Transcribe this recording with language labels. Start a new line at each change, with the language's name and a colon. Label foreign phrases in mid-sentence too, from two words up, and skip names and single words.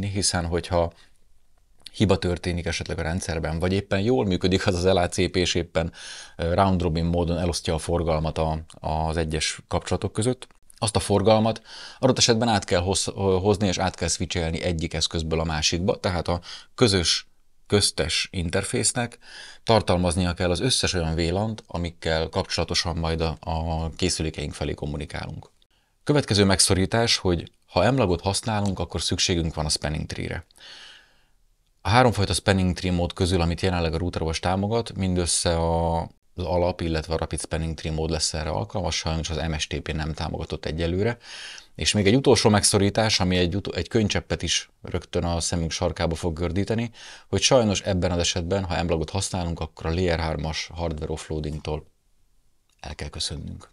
Hungarian: hiszen hogyha hiba történik esetleg a rendszerben, vagy éppen jól működik az LACP, és éppen
English: round robin
Hungarian: módon elosztja a forgalmat az egyes kapcsolatok között, azt a forgalmat adott esetben át kell hozni, és át kell switchelni egyik eszközből a másikba, tehát a közös köztes interfésznek tartalmaznia kell az összes olyan VLAN-t, amikkel kapcsolatosan majd a készülékeink felé kommunikálunk. Következő megszorítás, hogy ha MLAG-ot használunk, akkor szükségünk van a
English: spanning tree-
Hungarian: re. A háromfajta
English: spanning tree
Hungarian: mód közül, amit jelenleg a routerOS támogat, mindössze az alap, illetve a
English: rapid spanning tree
Hungarian: mód lesz erre alkalmas, sajnos az MSTP nem támogatott egyelőre. És még egy utolsó megszorítás, ami egy könycseppet is rögtön a szemünk sarkába fog gördíteni, hogy sajnos ebben az esetben, ha MLAG-ot használunk, akkor a Layer 3-as
English: hardware offloadingtól
Hungarian: el kell köszönnünk.